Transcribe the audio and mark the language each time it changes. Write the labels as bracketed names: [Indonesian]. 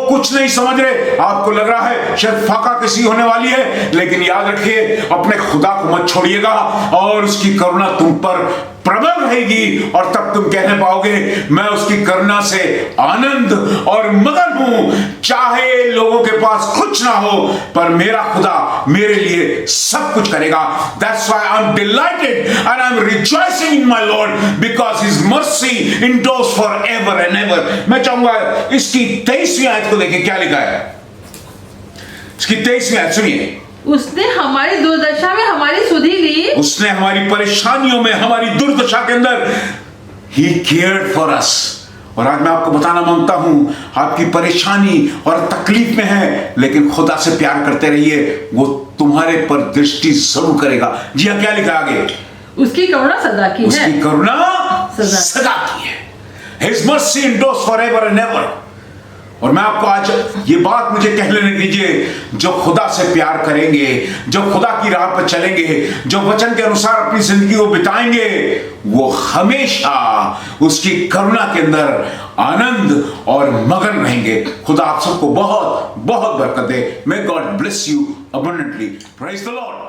[Hindi] कुछ नहीं समझ रहे, आपको लग रहा है शायद फाका किसी होने वाली है, लेकिन याद रखिए अपने खुदा को मत छोड़िएगा और उसकी करुणा तुम पर प्रबल रहेगी, और तब तुम कहने पाओगे मैं उसकी करुणा से आनंद और मगन हूं। चाहे लोगों के पास कुछ ना हो, पर मेरा खुदा मेरे लिए सब कुछ करेगा। [English] That's why I'm delighted and I'm rejoicing in my Lord because His mercy endures forever and ever। [Hindi] मैं चाहूंगा इसकी 23वीं आयत को देखें क्या लिखा है। इसकी 23वीं आयत सुनिए। उसने हमारी दुर्दशा में हमारी सुधि ली। उसने हमारी परेशानियों में, हमारी दुर्दशा के अंदर [English] He cared for us। [Hindi] और आज मैं आपको बताना मांगता हूं, आपकी परेशानी और तकलीफ में है, लेकिन खुदा से प्यार करते रहिए, वो तुम्हारे पर दृष्टि जरूर करेगा। जी हाँ, क्या लिखा आगे। उसकी करुणा सदा की है। उसकी करुणा सदा की है। [English] His mercy endures forever and ever। [Hindi] और मैं आपको आज ये बात मुझे कह लेने दीजिए, जो खुदा से प्यार करेंगे, जो खुदा की राह पर चलेंगे, जो वचन के अनुसार अपनी जिंदगी को बिताएंगे, वो हमेशा उसकी करुणा के अंदर आनंद और मगन रहेंगे। खुदा आप सबको बहुत बहुत बरकत दे। [English] May God bless you abundantly। Praise the Lord।